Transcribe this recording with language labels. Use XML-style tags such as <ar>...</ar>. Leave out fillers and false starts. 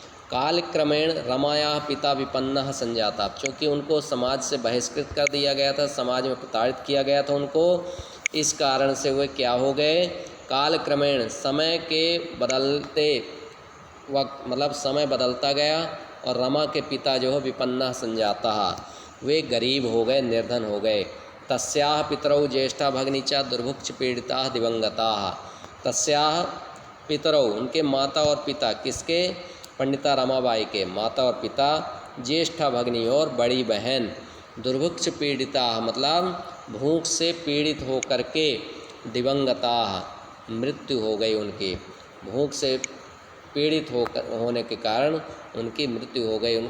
<sa>कालक्रमेण रमाया पिता विपन्नः संजाता,</sa> <hi>क्योंकि उनको समाज से बहिष्कृत कर दिया गया था, समाज में प्रताड़ित किया गया था उनको, इस कारण से वे क्या हो गए? कालक्रमेण, समय के बदलते वक्त, मतलब समय बदलता गया, और रमा के पिता जो है</hi> <sa>विपन्नः संजाता,</sa> <hi>वे गरीब हो गए, निर्धन हो गए।</hi> <sa>तस्याः पितरौ ज्येष्ठा भगिनी च दुर्भिक्ष पीड़िता दिवंगताः। तस्याः पितरौ,</sa> <hi>उनके माता और पिता, किसके? पंडिता रमाबाई के माता और पिता,</hi> <sa>ज्येष्ठा भगिनी</sa> <hi>और बड़ी बहन,</hi> <sa>दुर्भिक्ष पीड़िता,</sa> <hi>मतलब भूख से पीड़ित होकर के, दिवंगता, मृत्यु हो गई उनकी, भूख से पीड़ित होने के कारण उनकी मृत्यु हो गई।</hi>